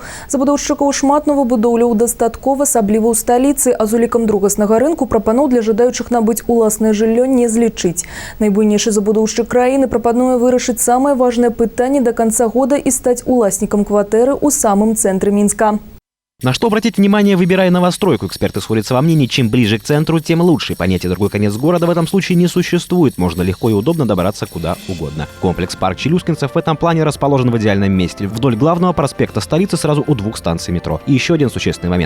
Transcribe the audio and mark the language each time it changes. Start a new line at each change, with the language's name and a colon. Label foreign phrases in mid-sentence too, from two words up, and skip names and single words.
Belarusian: Забудоўшчыкаў шмат новабудоўляў дастаткова, асабліва ў сталіцы, а з улікам другаснага рынку прапаноў для жадаючых набыць уласнае жыллё не злічыць. Найбуйнейшы забудоўшчык краіны прапануе вырашыць самае важнае пытанне да канца года і стаць уласнікам кватэры ў самым цэнтры Мінска.
Russian: На что обратить внимание, выбирая новостройку? Эксперты сходятся во мнении, чем ближе к центру, тем лучше. Понятие «другой конец города» в этом случае не существует. Можно легко и удобно добраться куда угодно. Комплекс «Парк Челюскинцев» в этом плане расположен в идеальном месте. Вдоль главного проспекта столицы сразу у 2 станций метро. И еще один существенный момент.